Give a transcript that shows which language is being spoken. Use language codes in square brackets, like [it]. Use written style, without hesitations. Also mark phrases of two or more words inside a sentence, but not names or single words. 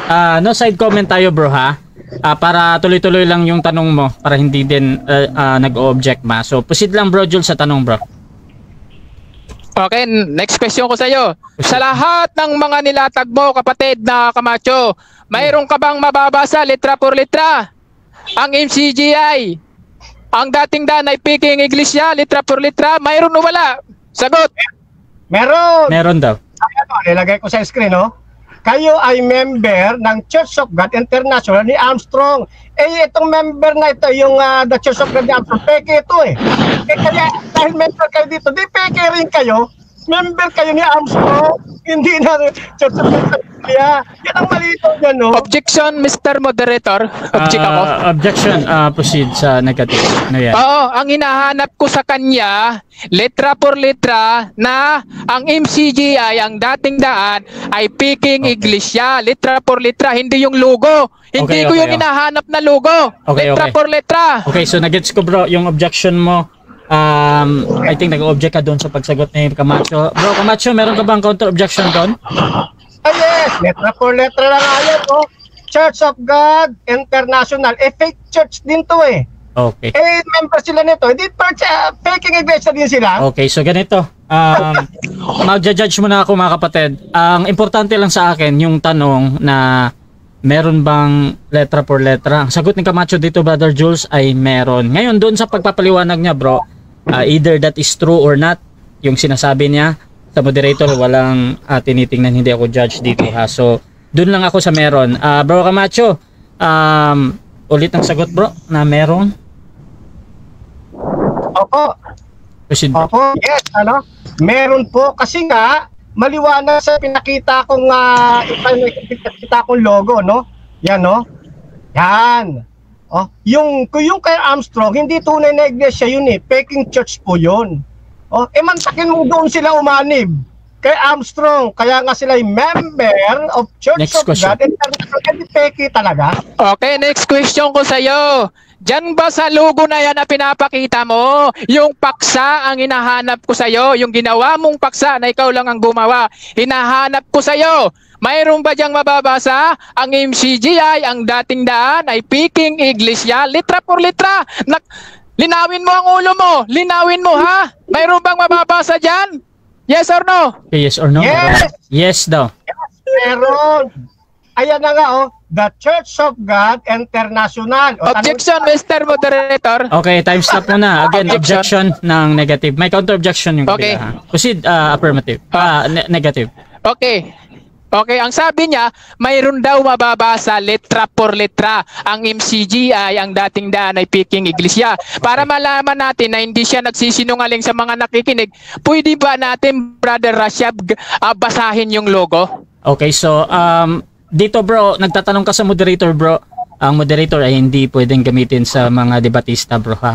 [en] No side comment [tl] tayo bro ha. Para tuloy-tuloy lang yung tanong mo para hindi din nag-object ma. So proceed lang bro Jules sa tanong bro. Okay, [en] next question [tl] ko sa iyo. Sa lahat ng mga nilatag mo, kapatid na Camacho, mayroon ka bang mababasa [es] letra por letra? [tl] Ang MCGI, ang dating danay Peking Iglesia, [es] letra por letra, [tl] mayroon o wala? Sagot. Meron daw. Nilagay ko sa screen, no? Kayo ay member ng Church of God International ni Armstrong. Itong member na ito, yung the Church of God ni Armstrong, peke ito kaya dahil member kayo dito, di peke rin kayo. Member kayo ni Armstrong, hindi na Church of God. Yan ang malito niya, no? [en] Objection, Mr. Moderator. Object ako. [tl] Objection, proceed sa negative. Oo, ang hinahanap ko sa kanya, [es] letra por letra, [tl] na ang MCGI, ang dating daan, ay Peking Iglesia. [es] Letra por letra, [tl] hindi yung logo. Hindi ko yung hinahanap na logo. [es] Letra por letra. [tl] Okay, so nagets ko bro, yung objection mo. [en] I think [tl] nag-object ka doon sa pagsagot ni Camacho. Bro, Camacho, meron ka bang counter-objection doon? Yes, [es] letra por letra [tl] lang ayan, Church of God International. [en] Fake church [tl] din to Okay. Member sila nito. Hindi Peking Iglesia din sila. Okay, so ganito. Magja-judge muna ako mga kapatid. Ang importante lang sa akin yung tanong na meron bang [es] letra por letra. [tl] Ang sagot ni Camacho dito, Brother Jules, ay meron. Ngayon, doon sa pagpapaliwanag niya, [en] bro, either that is true or not, [tl] yung sinasabi niya sa moderator, walang tinitingnan, hindi ako judge dito ha. So, doon lang ako sa meron. Bro Camacho, ulit ang sagot bro, na meron. Opo. Proceed, bro. Opo, yes, meron po kasi nga maliwanag sa pinakita kong logo, no? Yan, no? Yan. Yung kay Armstrong, hindi tunay na iglesia yun Peking church po yun. Mantakin mo doon sila umanib kay Armstrong. Kaya nga sila yung [en] member of Church Next of question. God. [tl] Hindi Peking talaga. Okay, [en] next question [tl] ko sa'yo. Diyan ba sa logo na yan na pinapakita mo, yung paksa ang hinahanap ko sa'yo, yung ginawa mong paksa na ikaw lang ang gumawa, hinahanap ko sa'yo. Mayroon ba diyang mababasa? Ang MCGI, ang dating daan ay Peking Iglesia, [es] litra por litra. [tl] Linawin mo ang ulo mo. Linawin mo ha. Mayroon bang mababasa dyan? [en] Yes or no? Okay, yes or no? Yes. [tl] Yes daw. Yes, meron. Ayan na nga the Church of God International. [en] Objection, Mr. Moderator. [tl] Okay, [en] time stop [tl] muna. Again, objection ng negative. May counter-objection yung Okay. kabila. Proceed, affirmative. Negative. Okay. Okay, ang sabi niya, mayroon daw mababasa [es] letra por letra. [tl] Ang MCGI, ang dating daan ay Peking Iglesia. Para malaman natin na hindi siya nagsisinungaling sa mga nakikinig, pwede ba natin, Brother Rashab, basahin yung logo? Okay, so dito bro, nagtatanong ka sa moderator bro. Ang moderator ay hindi pwedeng gamitin sa mga debatista bro ha.